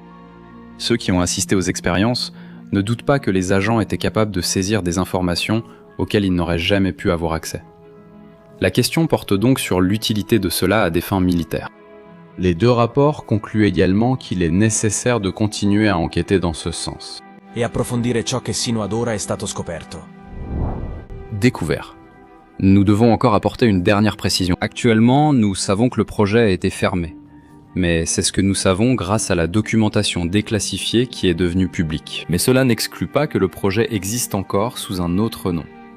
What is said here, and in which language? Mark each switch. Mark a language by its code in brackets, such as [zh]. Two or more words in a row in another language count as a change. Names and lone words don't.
[fr] Ceux qui ont assisté aux expériences ne doutent pas que les agents étaient capables de saisir des informations auxquelles ils n'auraient jamais pu avoir accès. La question porte donc sur l'utilité de cela à des fins militaires. Les deux rapports concluent également qu'il est nécessaire de continuer à enquêter dans ce sens. [it] E approfondire ciò che sino ad ora è stato scoperto. [fr] Découvert. Nous devons encore apporter une dernière précision. Actuellement, nous savons que le projet a été fermé. Mais c'est ce que nous savons grâce à la documentation déclassifiée qui est devenue publique. Mais cela n'exclut pas que le projet existe encore sous un autre nom.